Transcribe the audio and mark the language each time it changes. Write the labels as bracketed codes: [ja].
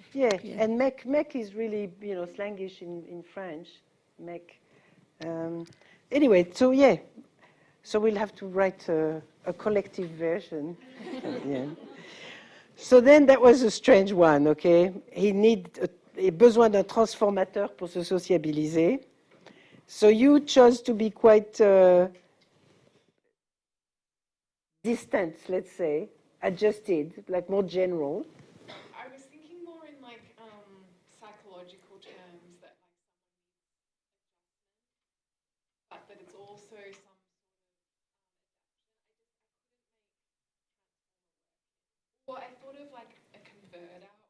[en] Yeah, Yeah. and mec is really, you know, slangish in French. Mec. Anyway, so yeah. So we'll have to write a collective version at the end. So then that was a strange one, okay? [fr] He besoin d'un transformateur pour se sociabiliser. [en] So you chose to be quite distant, let's say, adjusted, like more general. I was thinking more in like psychological terms that like someone needs adjustment, but that it's also some sort of I thought of like a converter.